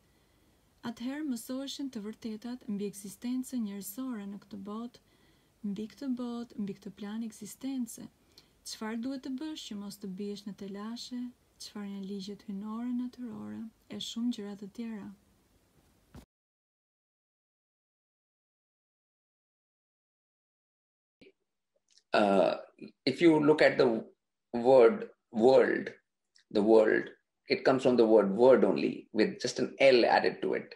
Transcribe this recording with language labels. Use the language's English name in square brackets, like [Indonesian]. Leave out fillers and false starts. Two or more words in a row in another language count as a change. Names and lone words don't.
[Albanian] Atëherë mësoheshin të vërtetat mbi ekzistencën njerëzore në këtë botë, mbi këtë plan ekzistence. Çfarë duhet të bësh që mos të biesh në telashe, çfarë janë ligjet hyjnore natyrore, e shumë gjëra të tjera. [English] If you look at the word world, it comes from the word word only, with just an L added to it.